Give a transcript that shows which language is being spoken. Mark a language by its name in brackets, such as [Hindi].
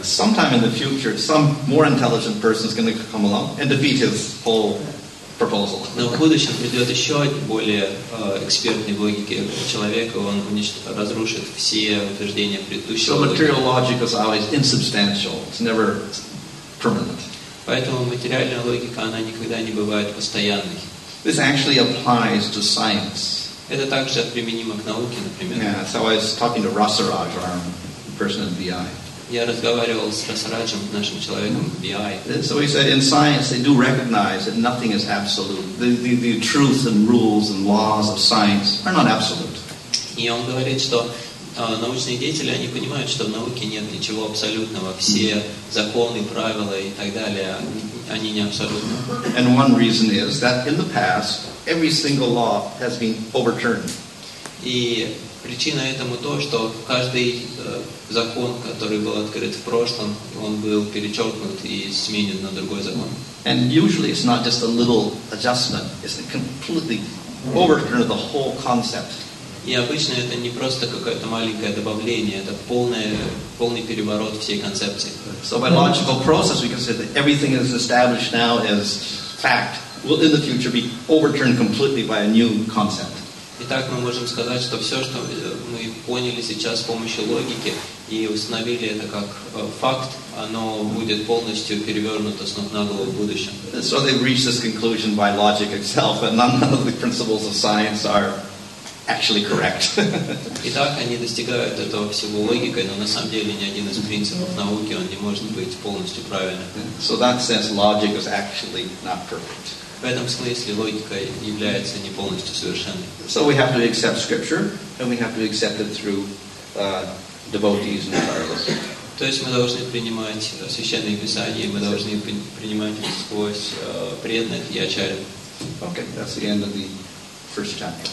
[English] Sometime in the future, some more intelligent person is going to come along and defeat his whole proposal. [Russian] Но в будущем придет еще более экспертный в логике человек, и он разрушит все утверждения предыдущего. [English] So material logic is always insubstantial. It's never permanent. [Russian] Поэтому материальная логика, она никогда не бывает постоянной. [English] This actually applies to science. [Russian] Это также применимо к науке, например. [English] Yeah, so I was talking to Rasaraj, our person in BI. [Russian] Я разговаривал с Расараджем, нашим человеком в BI. [English] So he said, in science, they do recognize that nothing is absolute. The truth and rules and laws of science are not absolute. [Russian] И он говорит, что научные деятели, они понимают, что в науке нет ничего абсолютного. Все законы, правила и так далее, они не абсолютны. [English] And one reason is that in the past, every single law has been overturned. [Russian] И причина этому то, что каждый закон, который был открыт в прошлом, он был перечеркнут и сменен на другой закон. [English] And usually it's not just a little adjustment, it's a completely overturn of the whole concept. [Russian] И обычно это не просто какое-то маленькое добавление, это полный переворот всей концепции. [English] So by logical process we can say that everything is established now as fact will in the future be overturned completely by a new concept. [Russian] Итак, мы можем сказать, что все, что мы поняли сейчас с помощью логики и установили это как факт, оно будет полностью перевернуто с ног на голову в будущем. [English] So they've reached this conclusion by logic itself, and none of the principles of science are actually correct. [Russian] Итак, они достигают этого всего логикой, но на самом деле ни один из принципов науки, он не может быть полностью правильным. [English] So in that sense, logic is actually not perfect. [Russian] В этом смысле логика является не полностью совершенной. [English] So we have to accept scripture, and we have to accept it through devotees entirely. [Russian] То есть мы должны принимать священные писания, мы должны принимать их сквозь преданных и ачарьев. [English] Okay, that's the end of the first chapter.